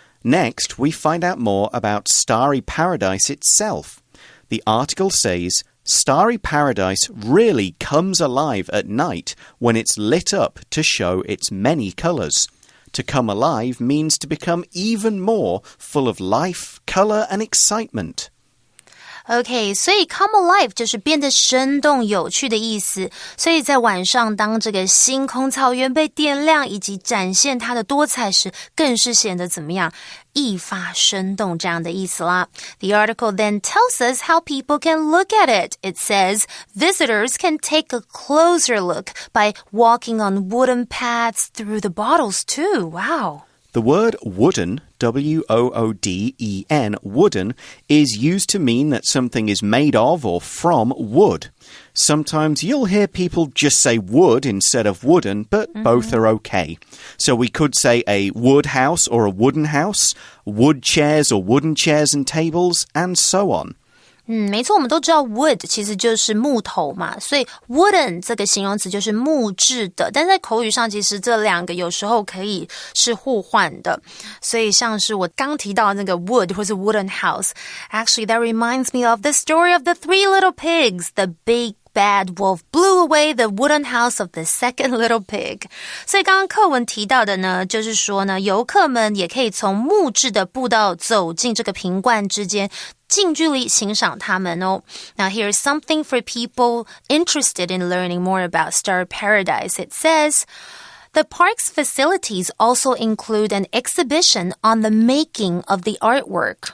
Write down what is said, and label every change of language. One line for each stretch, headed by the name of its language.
English: Next, we find out more about Starry Paradise itself. The article says, Starry Paradise really comes alive at night when it's lit up to show its many colours. To come alive means to become even more full of life, colour and excitement.
Chinese: OK, 所以 come alive 就是变得生动有趣的意思。所以在晚上，当这个星空草原被点亮，以及展现它的多彩时，更是显得怎么样？一发生动这样的意思啦。
English: The article then tells us how people can look at it. It says, visitors can take a closer look by walking on wooden paths through the bottles too. Wow. The word wooden, W-O-O-D-E-N, wooden, is used to mean that something is made of or from wood. Sometimes you'll hear people just say wood instead of wooden, but both are okay. So we could say a wood house or a wooden house, wood chairs or wooden chairs and tables, and so on.
Chinese: 没错，我们都知道 wood 其实就是木头嘛，所以 wooden 这个形容词就是木质的，但在口语上其实这两个有时候可以是互换的，所以像是我刚提到那个 wood 或是 wooden house,
English: actually that reminds me of the story of the three little pigs. The big bad wolf blew away the wooden house of the second little pig.
Chinese: 所以刚刚课文提到的呢，就是说呢，游客们也可以从木质的步道走进这个瓶罐之间，近距离欣赏它们哦。
English: Now here's something for people interested in learning more about Star Paradise. It says, the park's facilities also include an exhibition on the making of the artwork.